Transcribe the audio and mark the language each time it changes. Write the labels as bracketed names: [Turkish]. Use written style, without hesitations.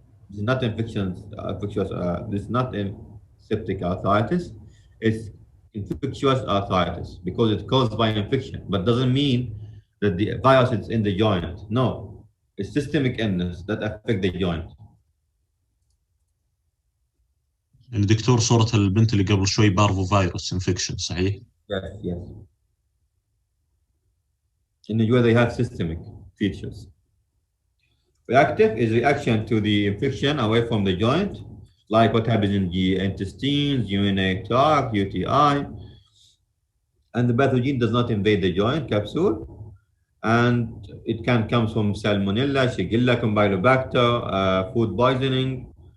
[English] This is not infectious. This is not a septic arthritis. It's infectious arthritis because it's caused by infection, but doesn't mean that the virus is in the joint. No, it's systemic illness that affect the joint. [Arabic] يعني دكتور صورة البنت اللي قبل شوي [English] parvo virus infection [Arabic] صحيح؟ [English] Yes, yes. In the US, they have systemic features. Reactive is reaction to the infection away from the joint, like what happens in the intestines, urinary tract, UTI. And the pathogen does not invade the joint capsule. And it can come from Salmonella, Shigella, Campylobacter, food poisoning.